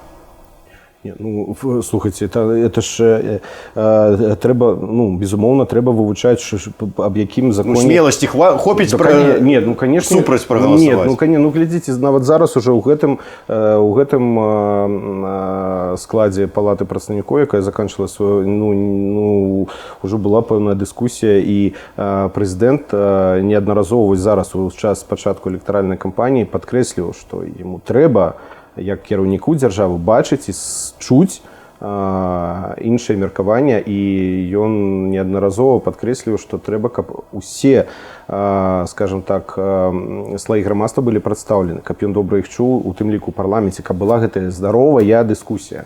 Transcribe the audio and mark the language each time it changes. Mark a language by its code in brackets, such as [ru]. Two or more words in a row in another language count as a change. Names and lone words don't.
[be] Не, ну, слухайте, это ж трэба, ну, безумоўна, трэба вывучаць, аб якім законе... Ну, смеласці хопіць [ru] Нет, ну, конечно, [be] супраць прагаласаваць. Нет, ну, глядзіце, нават зараз уже ў гэтым складзе палаты прадстаўнікоў, якая [ru] заканчивала свою, [be] ну, уже была пэўная дыскусія, і прэзідэнт неаднаразова зараз у час пачатку электаральнай кампаніі падкрэсліў, што яму трэба як кіраўніку дзяржавы бачыць і чуць іншае меркаванне, і ён неаднаразова падкрэсліў, што трэба, каб усе, скажем так, слаі грамадства былі прадстаўлены, каб ён добра іх чуў, у тым ліку ў парламенце, каб была гэтая здаровая дыскусія.